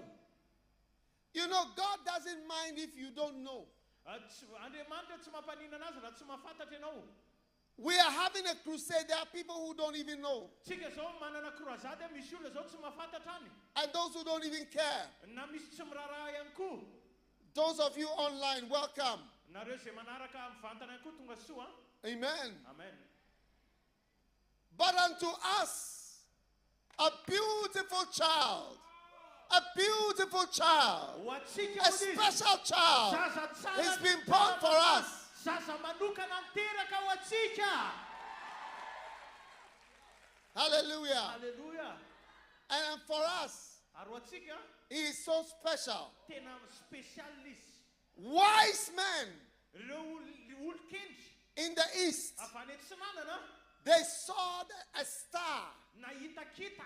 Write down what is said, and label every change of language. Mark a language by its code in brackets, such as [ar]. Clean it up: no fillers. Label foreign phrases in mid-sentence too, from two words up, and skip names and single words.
[en] You know, God doesn't mind if you don't know. [mg] Andriamanitra tsy mampanina anazy raha tsy mahafantatra ianao. [en] We are having a crusade. There are people who don't even know. [mg] Tsika zao manana croisade misy olona zao tsy mahafantatra any. [en] And those who don't even care. [mg] Na misy tsy miraharaha ihany koa. [en] Those of you online, welcome. [mg] Nareo izay manaraka mivantana ihany koa Tongasoa. [en] Amen. [mg] Amen. [en] But unto us, a beautiful child, a beautiful child, [mg] Ho antsika [en] a [mg] moa izy. [en] special child [mg] Zaza tsara [en] has been born for us. [mg] Zaza manokana teraka ho antsika. [en] Hallelujah. [mg] Haleluya. [en] And for us, [mg] Ary ho antsika [en] he is so special. [mg] tena spesialis. [en] Wise men [mg] Ireo olon-kendry [en] in the east, [mg] avy any antsinanana [en] they saw a star. [mg] nahita kintana.